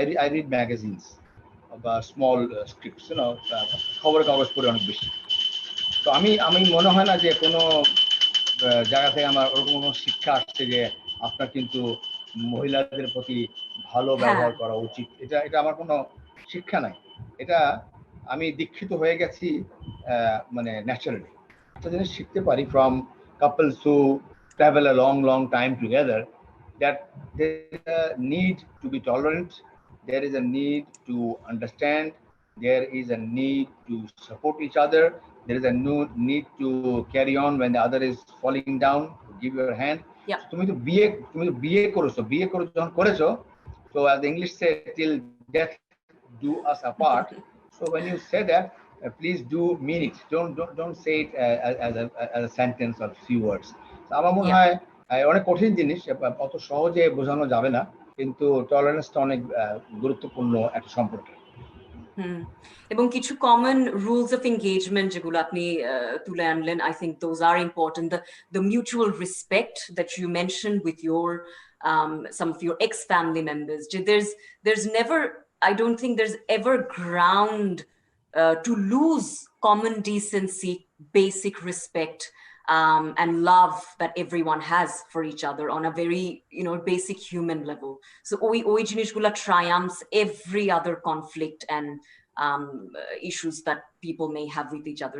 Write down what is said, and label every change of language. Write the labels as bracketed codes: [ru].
[en] I read magazines, small scripts, [bn] খবরের কাগজ পড়ে অনেক বেশি। তো আমি মনে হয় না যে কোনো জায়গা থেকে আমার ওরকম কোনো শিক্ষা আসছে যে আপনার কিন্তু মহিলাদের প্রতি ভালো ব্যবহার করা উচিত, এটা আমার কোনো শিক্ষা নাই। এটা আমি দীক্ষিত হয়ে গেছি মানে ন্যাচারালি। একটা জিনিস শিখতে পারি [en] from couples who travel a long time together, that there is a need to be tolerant, there is a need to understand, there is a need to support each other, there is a need to carry on when the other is falling down, to give your hand. [bn] তুমি তো বিয়ে যখন করেছো, [en] so as the English say, till death do us apart. So when you say that, please do mean it. Don't say it as a sentence or few words. [bn] So আমার মনে হয় অনেক কঠিন জিনিস, অত সহজে বোঝানো যাবে না, কিন্তু টলারেন্সটা অনেক গুরুত্বপূর্ণ একটা সম্পর্ক। এবং কিছু কমন রুলস অফ এনগেজমেন্ট যেগুলো আপনি তুলে আনলেন, [en] I think those are important. The mutual respect that you mention with your some of your ex-family members. There's never, I don't think there's ever ground to lose common decency, basic respect, and love that everyone has for each other on a very, basic human level. So [bn] oi jinishgula [en] triumphs every other conflict and issues that people may have with each other.